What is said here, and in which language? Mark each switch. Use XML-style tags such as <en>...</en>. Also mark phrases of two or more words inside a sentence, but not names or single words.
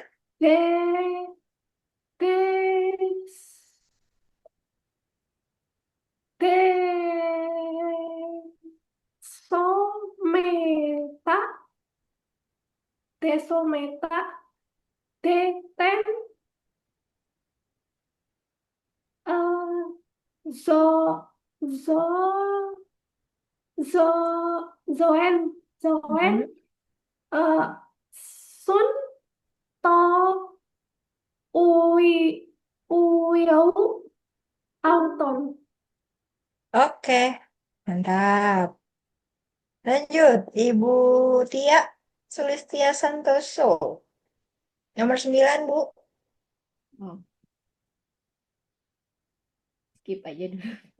<id>de des de someta de someta de ten zo zo zo zoen zoen Mhm. uh, sun to ui uiau auton. Oke, mantap. Lanjut, Ibu Tia Sulistia Santoso. Nomor 9 Bu. Oh, skip aja dulu.</id>